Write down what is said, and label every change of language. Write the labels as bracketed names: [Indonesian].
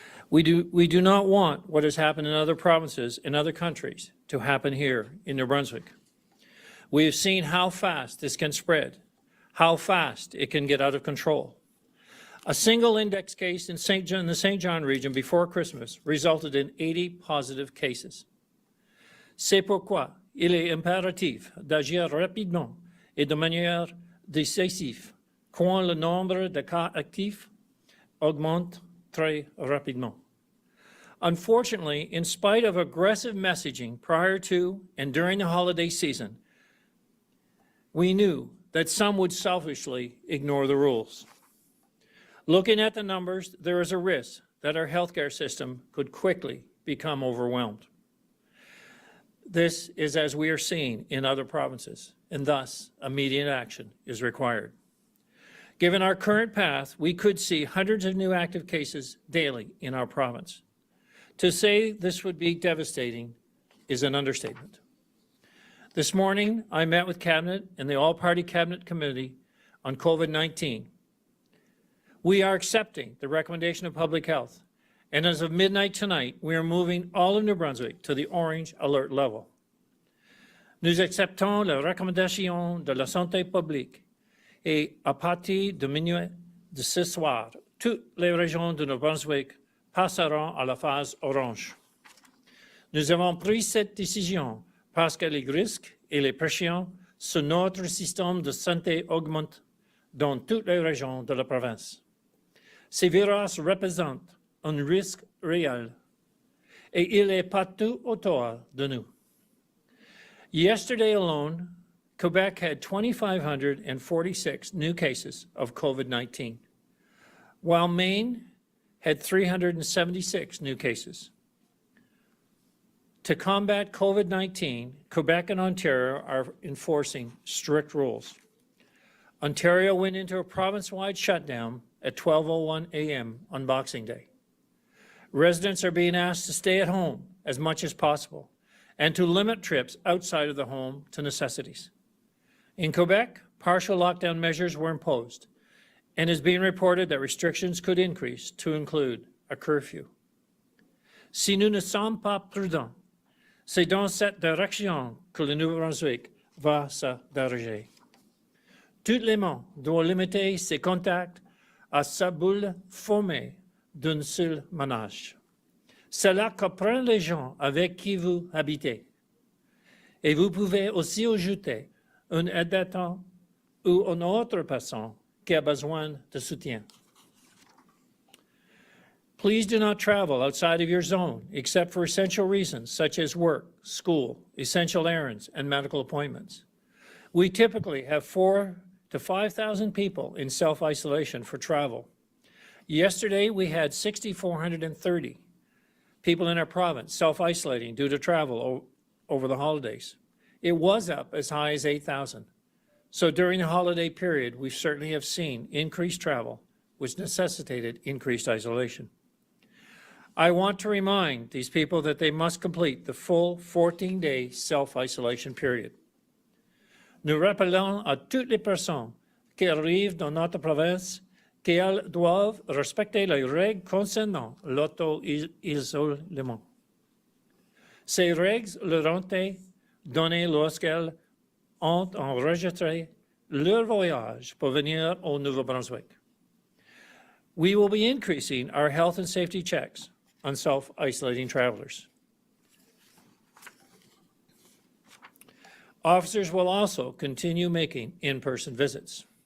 [English] We do not want what has happened in other provinces and other countries to happen here in New Brunswick. We have seen how fast this can spread, how fast it can get out of control. A single index case in the St. John region before Christmas resulted in 80 positive cases. [French] C'est pourquoi il est impératif d'agir rapidement et de manière décisive quand le nombre de cas actifs augmente très rapidement. [English] Unfortunately, in spite of aggressive messaging prior to and during the holiday season, we knew that some would selfishly ignore the rules. Looking at the numbers, there is a risk that our healthcare system could quickly become overwhelmed. This is as we are seeing in other provinces, and thus immediate action is required. Given our current path, we could see hundreds of new active cases daily in our province. To say this would be devastating is an understatement. This morning, I met with Cabinet and the All-Party Cabinet Committee on COVID-19. We are accepting the recommendation of Public Health, and as of midnight tonight, we are moving all of New Brunswick to the orange alert level. [French] Nous acceptons la recommandation de la santé publique et à partir de minuit de ce soir, toutes les régions de New Brunswick passeront à la phase orange. Nous avons pris cette décision parce que les risques et les pressions sur notre système de santé augmentent dans toutes les régions de la province. Ces virus représentent un risque réel et il est partout autour de nous. [English] Yesterday alone, Quebec had 2,546 new cases of COVID-19, while Maine had 376 new cases. To combat COVID-19, Quebec and Ontario are enforcing strict rules. Ontario went into a province-wide shutdown at 12:01 a.m. on Boxing Day. Residents are being asked to stay at home as much as possible and to limit trips outside of the home to necessities. In Quebec, partial lockdown measures were imposed, and it is being reported that restrictions could increase to include a curfew. [French] Si nous ne sommes pas prudents, c'est dans cette direction que le Nouveau-Brunswick va se diriger. Tout le monde doit limiter ses contacts à sa bulle formée d'un seul ménage. Cela comprend les gens avec qui vous habitez. Et vous pouvez aussi ajouter un habitant ou une autre personne qui a besoin de soutien. [English] Please do not travel outside of your zone except for essential reasons such as work, school, essential errands, and medical appointments. We typically have 4,000 to 5,000 people in self-isolation for travel. Yesterday, we had 6,430 people in our province self-isolating due to travel over the holidays. It was up as high as 8,000. So during the holiday period, we certainly have seen increased travel, which necessitated increased isolation. I want to remind these people that they must complete the full 14-day self-isolation period. [French] Nous rappelons à toutes les personnes qui arrivent dans notre province qu'elles doivent respecter les règles concernant l'auto-isolement. Ces règles leur ont été données lorsqu'elles ont enregistré leur voyage pour venir au Nouveau-Brunswick. [English] We will be increasing our health and safety checks on self-isolating travelers. Officers will also continue making in-person visits.